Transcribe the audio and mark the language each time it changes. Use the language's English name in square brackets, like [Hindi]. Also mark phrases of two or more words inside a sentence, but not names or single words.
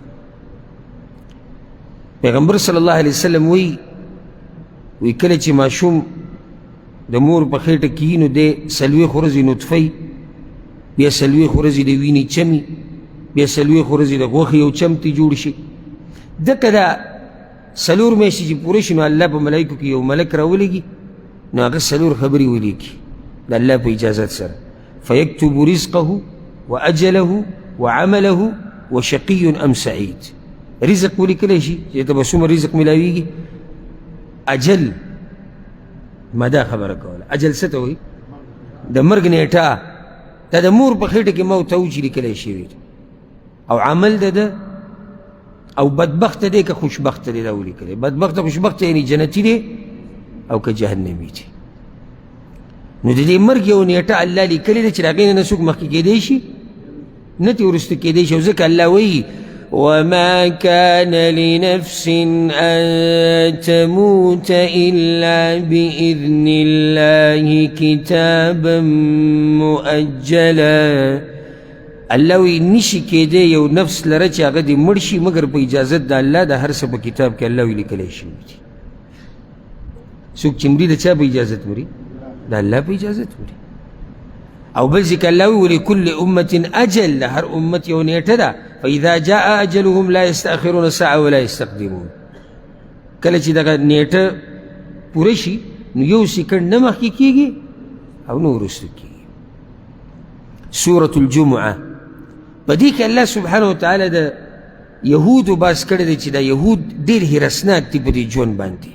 [Pashto] پیغمبر [Arabic] صلی الله علیه وسلم [Pashto] وی کله چې ماشوم د مور په خېټه کې وي نو دی څلوېښت ورځې نطفه، بیا څلوېښت ورځې د وینې چمي، بیا څلوېښت ورځې د غوښې یو چمتې جوړ شي. دکه دا څلور میاشتې چې پوره شي نو الله په ملایکو کې یو ملک راولېږي، نو هغه څلور خبرې ولیکي د الله په اجازت سره. [Arabic] فیکتب رزقه واجله وعمله وشقي ام سعید. [Pashto] رزق ولیکلی شي چې ته به څومره رزق میلاویږي، اجل ما دا خبره کوله. اجل څه ته وایي؟ د مرګ نیټه دا د مور په خېټه کې موت ته و چې لیکلی شوي او عمل ده او بدبخته دی که خوشبخته دی دا ولیکلی. بدبخته خوشبخته یعنی جنتي دی او که جهنمي دی. نو د دې مرګ یو نیټه الله لیکلې ده چې د هغې نه څوک مخکې کېدی شي نه ترې وروسته کېدی شي. او ځکه الله وایي [Arabic] وما كان لنفس أن تموت إلا بإذن الله كتابا مؤجلا. [Pashto] الله وی نشي کېدی یو نفس لره چې هغه دې مړ شي مګر په اجازت د الله د هر څه په کتاب کې الله وی لیکلی شوي دي. څوک چې مري د چا په اجازت مري؟ د الله په اجازت مري. او بل ذکر الله وی [Arabic] ولكل أمة أجل، [Pashto] د هر امت یو نیټه ده. [Arabic] فإذا جاء أجلهم لا يستأخرون ساعة ولا يستقدمون. [Pashto] کله چې دغه نیټه پوره شي نو یو سکند نه مخکې کېږي او نه وروسته کېږي. سورة الجمعه په دې کې الله [Arabic] سبحانه وتعالی [Pashto] د یهودو باس کړی دی چې دا یهود ډېر هرسناک دي په دې ژوند باندې.